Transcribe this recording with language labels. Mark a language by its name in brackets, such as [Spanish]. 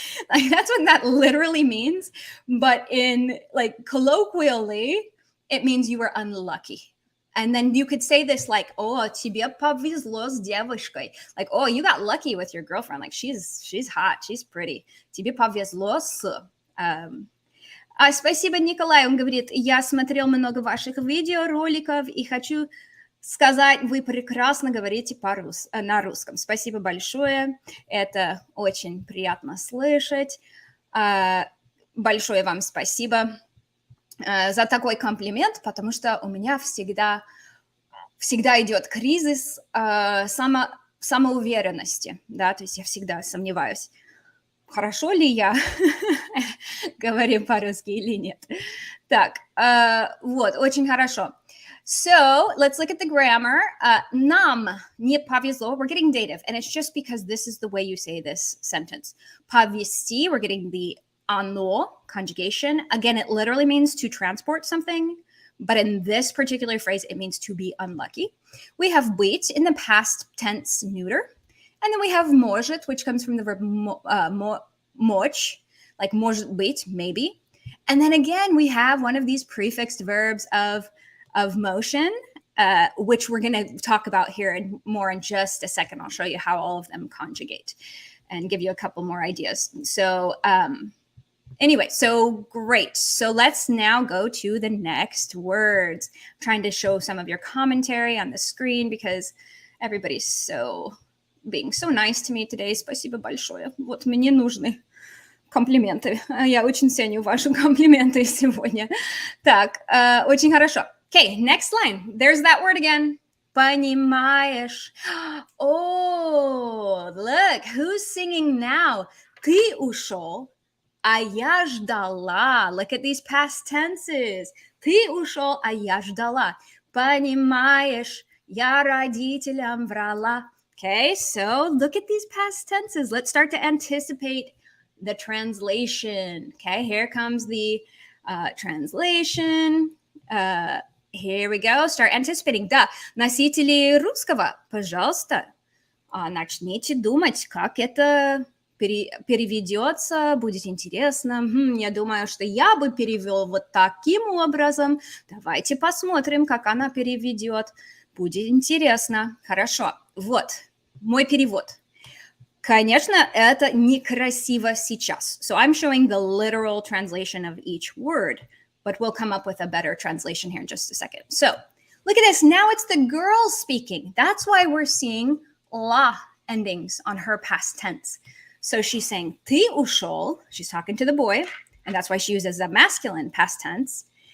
[English] Like that's what that literally means. But in like colloquially, it means you were unlucky. And then you could say this like, oh, [Russian] тебе повезло с девушкой. [English] Like, oh, you got lucky with your girlfriend. Like she's hot, she's pretty. Тебе повезло с... [Russian] Спасибо, Николай. Он говорит, я смотрел много ваших видеороликов и хочу сказать, вы прекрасно говорите на русском. Спасибо большое. Это очень приятно слышать. Большое вам спасибо за такой комплимент, потому что у меня всегда идет кризис самоуверенности, да, то есть я всегда сомневаюсь, хорошо ли я говорю по-русски или нет. Так, вот, очень хорошо. [English] So, let's look at the grammar. [Russian] Нам не повезло, [English] we're getting dative, and it's just because this is the way you say this sentence. Повезти, we're getting the оно conjugation. Again, it literally means to transport something, but in this particular phrase, it means to be unlucky. We have быть in the past tense neuter, and then we have может, which comes from the verb мочь, like [Russian] может быть, [English] maybe. And then again, we have one of these prefixed verbs of motion, which we're going to talk about here more in just a second. I'll show you how all of them conjugate and give you a couple more ideas. So anyway, so great. So let's now go to the next words. I'm trying to show some of your commentary on the screen because everybody's being so nice to me today. [Russian] Спасибо большое. Вот мне нужны комплименты. Я очень ценю ваши комплименты сегодня. Так, очень хорошо. [English] Okay, next line. There's that word again. [Russian] Понимаешь. [English] Oh, look, who's singing now? [Russian] Ты ушел, а я ждала. [English] Look at these past tenses. [Russian] Ты ушел, а я ждала. Понимаешь, я родителям врала. [English] Okay, so look at these past tenses. Let's start to anticipate the translation. Okay, here comes the translation. Here we go. Start anticipating. [Russian] Да, носители русского, пожалуйста, начните думать, как это переведется, будет интересно. Я думаю, что я бы перевел вот таким образом. Давайте посмотрим, как она переведет. Будет интересно. Хорошо. Вот мой перевод. Конечно, это некрасиво сейчас. [English] So I'm showing the literal translation of each word, but we'll come up with a better translation here in just a second. So look at this. Now it's the girl speaking. That's why we're seeing la endings on her past tense. So she's saying [Russian] ты ушел. [English] She's talking to the boy, and that's why she uses the masculine past tense.